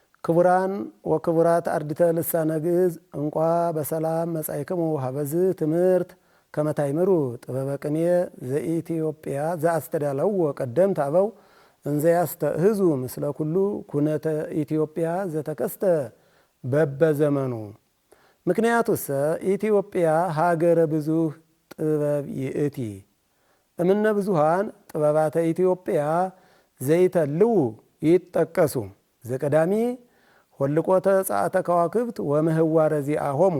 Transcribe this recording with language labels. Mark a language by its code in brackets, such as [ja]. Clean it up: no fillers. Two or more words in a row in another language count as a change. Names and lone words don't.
[gez] ክቡራን ወክቡራት አርድእተ ልሳነ ግዕዝ እንኳ በሰላም መጻእክሙ ሀበዝ ትምህርት ከመታይምሩ ጥበበ ቅኔ ዘኢትዮጵያ ዘአስተዳለዎ ቀደምት አበው እንዘ ያስተእህዙ ምስለ ኩሉ ኩነተ ኢትዮጵያ ዘተከስተ በበዘመኑ። ምክንያቱሰ ኢትዮጵያ ሀገረ ብዙህ ጥበብ ይእቲ እምነ ብዙሃን ጥበባተ ኢትዮጵያ ዘይተልው ይጠቀሱ ዘቀዳሚ ሆልቆተ ጸአተ ከዋክብት ወምህዋረ ዚአሆሙ።